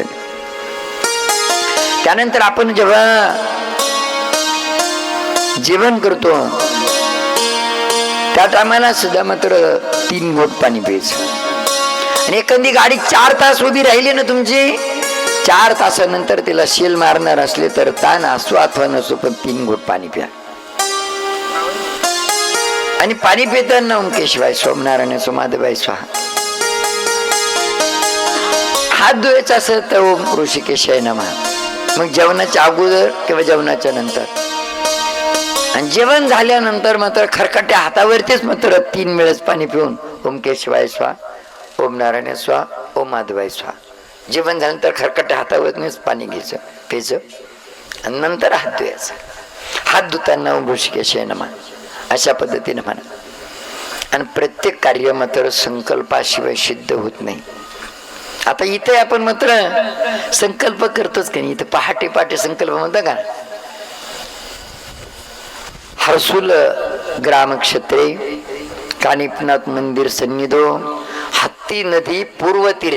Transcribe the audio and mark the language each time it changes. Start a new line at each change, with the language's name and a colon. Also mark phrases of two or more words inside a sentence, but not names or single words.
Marathi: त्यानंतर आपण जेव्हा जेवण करतो त्या टायमाला सुद्धा मात्र 3 घोट पाणी प्यायचं. आणि एखादी गाडी 4 तास उभी राहिली ना तुमची, 4 तासानंतर तिला शेल मारणार असले तर ताण असो अथवा नसो, पण 3 घोट पाणी प्या. आणि पाणी पिताना
Sanskrit: ओम केशवाय सोमनारायण सोमाधवाय स्वाहा.
Marathi: हात धुवायचा असेल तर
Sanskrit: ओम ऋषिकेशाय नमः.
Marathi: मग जेवणाच्या अगोदर किंवा जेवणाच्या नंतर. आणि जेवण झाल्यानंतर मात्र खरकट्या हातावरतीच मात्र 3 वेळेस पाणी पिऊन
Sanskrit: ओम केशवाय स्वाहा, ओम नारायण स्वाहा, ओम माधवाय स्वाहा.
Marathi: जेवण झाल्यानंतर खरकट्या हातावरतीच पाणी घ्यायचं, प्यायचं आणि नंतर हात धुवायचा. हात धुताना
Sanskrit: ओम ऋषिकेशाय नमः
Marathi: अशा पद्धतीने म्हणा. आणि प्रत्येक कार्य मात्र संकल्पाशिवाय सिद्ध होत नाही. आता इथे आपण मात्र संकल्प करतोच का नाही. इथे पहाटे पहाटे संकल्प म्हणता का.
Sanskrit: हर्सुल ग्रामक्षेत्रे कानिपनाथ मंदिर सन्निधो हत्ती नदी पूर्व तीरे.